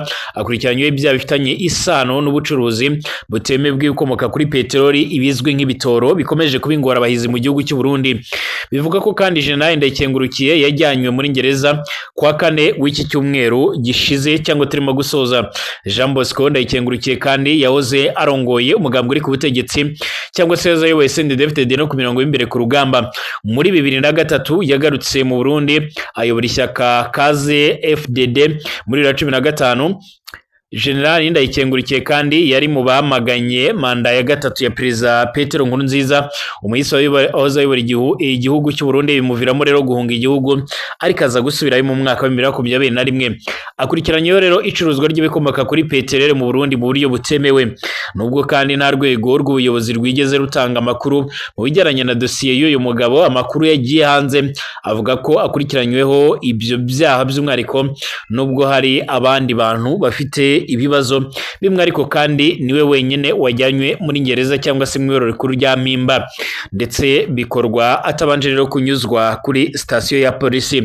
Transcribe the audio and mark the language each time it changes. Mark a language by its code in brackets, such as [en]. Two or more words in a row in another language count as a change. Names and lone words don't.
[rw] Akurikiranyweho ibyaha bifitanye isano n'ubucuruzi butemewe bw'ibikomoka kuri peteroli, ibizwi nk'ibitoro, bikomeje kuba ingorabahizi mu gihugu cy'u Burundi. Bivuga ko kandi General Ndayikengurukiye yajyanywe muri gereza kwa kane w'iki cyumweru gishize cyangwa turimo gusoza. Jean Bosco Ndayikengurukiye kandi yahoze arongoye umugambwe uri ku butegetsi cyangwa se yayoboye CNDD-FDD no ku mirongo y'imbere ku rugamba. Muri 2003 yagarutse mu Burundi ayobora ishyaka Kaze FDD. Muri 2015 General Ndayikengurukiye kandi yari mu bamaganye manda ya gatatu ya Perezida Petero Nkurunziza, umuhisi wahoze ayobora igihugu cy'u Burundi, bimuviramo rero guhunga igihugu ariko aza gusubirayo mu mwaka wa 2021. Akurikiranyweho rero icuruzwa ry'ibikomoka kuri peteroli mu Burundi mu buryo butemewe, nubwo kandi nta rwego rw'ubuyobozi rwigeze rutanga amakuru mu bijyanye na dosiye y'uyu mugabo. Amakuru yagiye hanze avuga ko akurikiranyweho ibyo byaha by'umwihariko, nubwo hari abandi bantu bafite ibibazo bimwe, ariko kandi niwe wenyine wajyanywe muri gereza cyangwa se mu ibero rikuru rya Mpimba, ndetse bikorwa atabanje rero kunyuzwa kuri sitasiyo ya polisi.